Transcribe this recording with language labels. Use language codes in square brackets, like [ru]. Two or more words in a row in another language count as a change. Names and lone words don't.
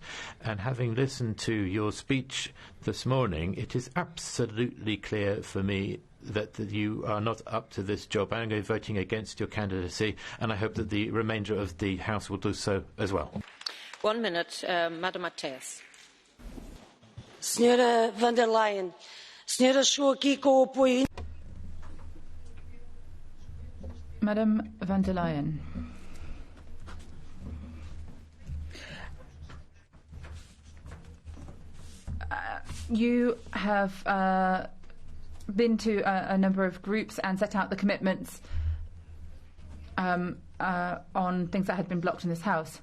[en] And having listened to your speech this morning, it is absolutely clear for me that you are not up to this job. I'm going to be voting against your candidacy, and I hope that the remainder of the House will do so as well. 1 minute, Madam Mathias. [pt] Senhora von der Leyen, senhora chegou aqui com o apoio. [en] Madam von der Leyen, you have been to a number of groups and set out the commitments on things that had been blocked in this House.